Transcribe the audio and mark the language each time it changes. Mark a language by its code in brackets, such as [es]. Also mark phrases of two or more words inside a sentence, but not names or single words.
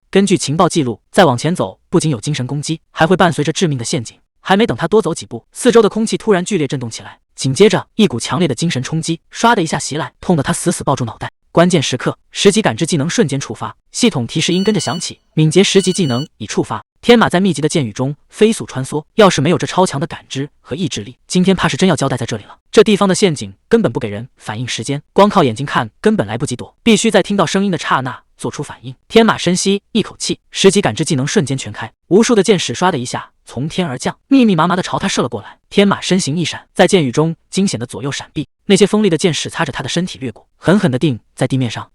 [zh] 根據情報記錄，再往前走，不僅有精神攻擊，還會伴隨着致命的陷阱。還沒等他多走幾步，四周的空氣突然剧烈震動起來，緊接着一股強烈的精神衝擊唰的一下襲來，痛得他死死抱住腦袋。關鍵時刻，10級感知技能瞬間觸發，系統提示音跟着響起，敏捷10級技能已觸發。天馬在密集的箭雨中飛速穿梭，要是沒有這超強的感知和意志力，今天怕是真要交代在這裡了。這地方的陷阱根本不給人反應時間，光靠眼睛看根本來不及躲，必須在聽到聲音的剎那做出反應。天馬深吸一口氣，10級感知技能瞬間全開，無數的箭矢唰的一下從天而降，密密麻麻的朝他射了過來。天馬身形一閃，在箭雨中驚險的左右閃避，那些鋒利的箭矢擦着他的身體掠過，狠狠地定在地面上。